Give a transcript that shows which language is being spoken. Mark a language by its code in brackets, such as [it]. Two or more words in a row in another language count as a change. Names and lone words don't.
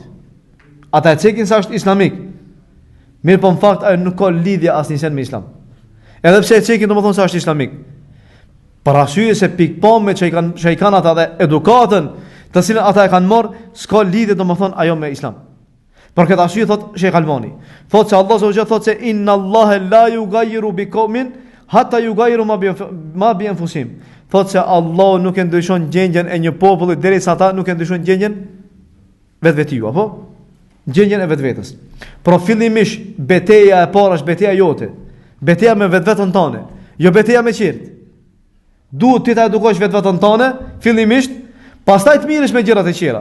[sq] Ata e cekin sa është islamik, mirë po në fakt ajo nuk ka lidhje asnjësen me islam. Edhe pse e cekin domethënë sa është islamik, për arsye se pikpamje që i kanë ata dhe edukatën të cilën ata e kanë marrë, s'ka lidhje domethënë ajo me islam. Për këtë arsye thot Sheikh Albani, thot se [ar] الله سبحانه وتعالى [sq] thot se [ar] إن الله لا يغير بقوم حتى يغيروا ما بأنفسهم. [sq] Thot se Allah nuk e ndryshon gjendjen e një populli derisa ata nuk e ndryshojnë gjendjen vetvetiu, apo gjendjen e vetvetes. Por fillimisht betejë e parë është betejë jote, betejë me vetveten tënde, jo betejë me qirt. Duhet ti ta edukosh vetveten tënde fillimisht, pastaj të mirësh me gjërat e tjera.